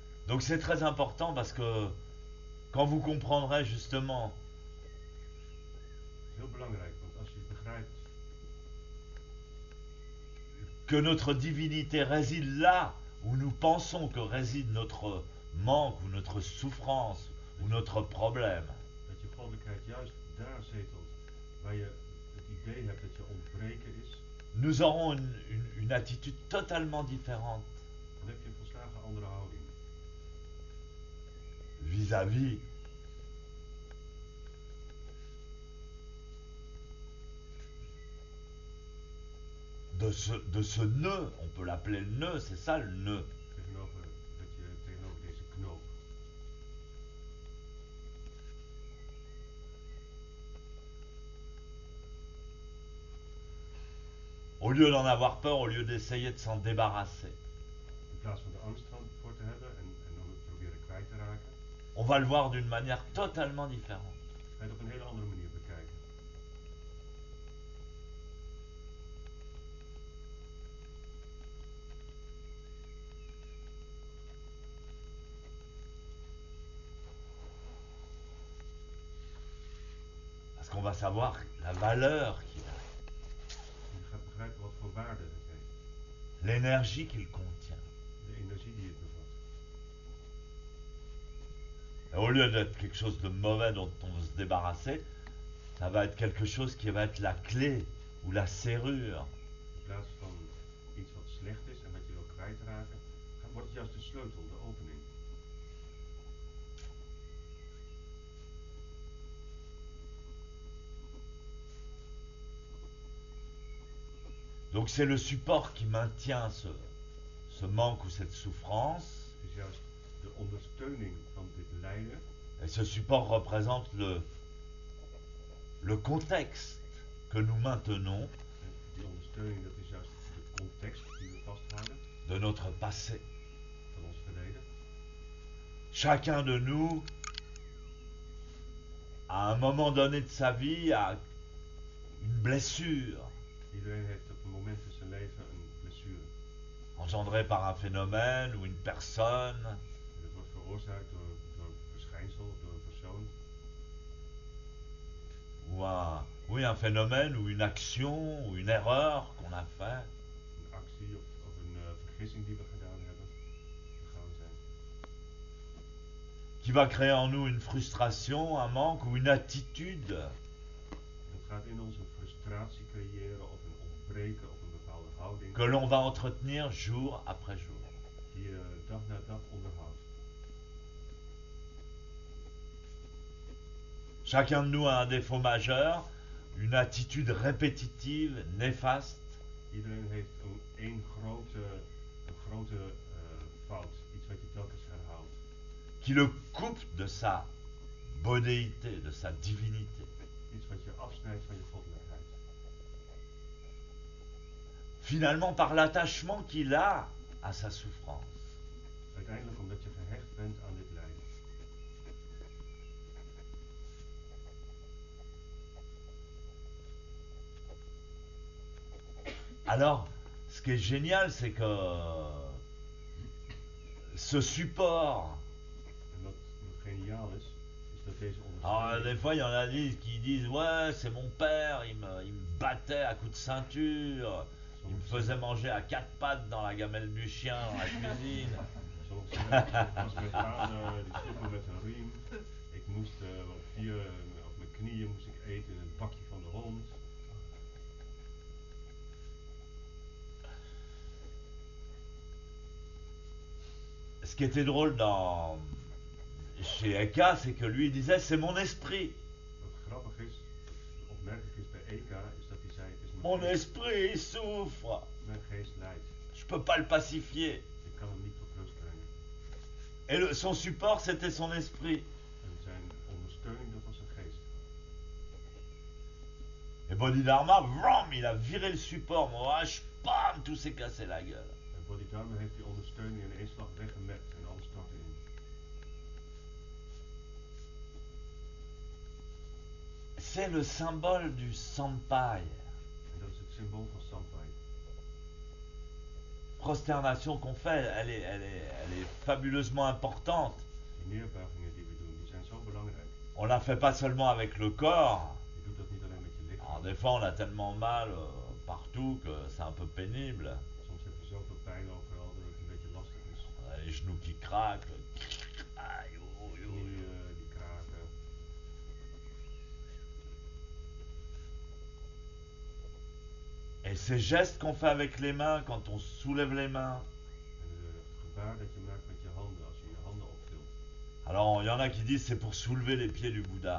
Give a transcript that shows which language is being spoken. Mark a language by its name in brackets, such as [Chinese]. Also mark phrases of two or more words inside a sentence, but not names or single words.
[French] Donc c'est très important parce que quand vous comprendrez justement [Dutch] Dat is heel belangrijk, want als je begrijpt [French] que notre divinité réside là où nous pensons que réside notre manque ou notre souffrance ou notre problème, [Dutch] dat je goddelijkheid juist daar zetelt, waar je het idee hebt dat je ontbreken is, [French] nous aurons une attitude totalement différente [Dutch] dan heb je een volslagen andere houding [French] vis-à-vis de ce nœud, on peut l'appeler le nœud, c'est ça le nœud. [Dutch] tegenover deze knoop. [French] Au lieu d'en avoir peur, au lieu d'essayer de s'en débarrasser. [Dutch] In plaats van er angst voor te hebben en dan het proberen kwijt te raken, [French] On va le voir d'une manière totalement différente. [Dutch] ga je het op een hele andere manier bekijken. [French] Parce qu'on va savoir la valeur qu'il a, [Dutch] En je gaat begrijpen wat voor waarde het heeft. [French] l'énergie qu'il contient. [Dutch] De energie die het bevat. [French] Et au lieu d'être quelque chose de mauvais dont on veut se débarrasser, ça va être quelque chose qui va être la clé ou la serrure [Dutch] In plaats van iets wat slecht is en wat je wil kwijtraken, wordt het juist de sleutel, de opening. [French] Donc c'est le support qui maintient ce manque ou cette souffrance. [Dutch] Het is juist de ondersteuning van dit lijden. [French] Et ce support représente le contexte que nous maintenons [Dutch] En die ondersteuning, dat is juist de context die we vasthouden [French] de notre passé. [Dutch] van ons verleden. [French] Chacun de nous, à un moment donné de sa vie, a une blessure [Dutch] Iedereen heeft op een moment in zijn leven een blessure. [French] engendrée par un phénomène ou une personne, [Dutch] En dat wordt veroorzaakt door een verschijnsel, door een persoon. [French] ou un phénomène ou une action ou une erreur qu'on a fait. [Dutch] Een actie of een vergissing die we gedaan hebben. Begaan zijn. [French] Qui va créer en nous une frustration, un manque ou une attitude [Dutch] Dat gaat in ons een frustratie creëren of een ontbreken of een bepaalde houding [French] que l'on va entretenir jour après jour. [Dutch] die je dag na dag onderhoudt. [French] Chacun de nous a un défaut majeur, une attitude répétitive, néfaste, [Dutch] Iedereen heeft een grote fout, iets wat je telkens herhaalt. [French] qui le coupe de sa bodéité, de sa divinité. [Dutch] Iets wat je afsnijdt van je goddelijkheid. [French] Finalement, par l'attachement qu'il a à sa souffrance. [Dutch] Uiteindelijk omdat je gehecht bent aan dit lijden. [French] Alors, ce qui est génial, c'est que ce support. [Dutch] En wat geniaal is dat deze [French] Alors, [Dutch] ondersteuning... [French] des fois, il y en a qui disent ouais, c'est mon père, il me battait à coups de ceinture, il me faisait manger à quatre pattes dans la gamelle du chien dans la cuisine. [Dutch] Sommigen zeggen, het was mijn vader, die sloeg me met een riem. Ik moest op mijn knieën moest ik eten in het bakje van de hond. [French] Ce qui était drôle chez Eka, c'est que lui il disait c'est mon esprit. [Dutch] Wat grappig is, opmerkelijk is bij Eka, is dat hij zei, het is [French] Mon esprit il souffre. [Dutch] mijn geest lijdt. [French] Je peux pas le pacifier. [Dutch] Ik kan hem niet tot rust brengen. [French] Et son support c'était son esprit. [Dutch] En zijn ondersteuning, dat was zijn geest. [French] Et Bodhidharma, vroom, il a viré le support, bam, tout s'est cassé la gueule. [Dutch] En Bodhidharma heeft die ondersteuning in één slag weggemerkt en alles stortte in. [French] C'est le symbole du Sampai. [Dutch] En dat is het symbool van Sampai. [French] prosternation qu'on fait, elle est fabuleusement importante. [Dutch] Die neerbuigingen die we doen, die zijn zo belangrijk. [French] On la fait pas seulement avec le corps. [Dutch] Je doet dat niet alleen met je lichaam. [French] Alors des fois on a tellement mal partout que c'est un peu pénible. [Dutch] Soms heb je zoveel pijn overal dat het een beetje lastig is. [French] On a les genoux qui craquent. Aïe, oh, oh, oh. [Dutch] Knieën die kraken. [French] Et ces gestes qu'on fait avec les mains, quand on soulève les mains. [Dutch] En het gebaar dat je maakt met je handen als je je handen optilt. [French] Alors il y en a qui disent c'est pour soulever les pieds du Bouddha.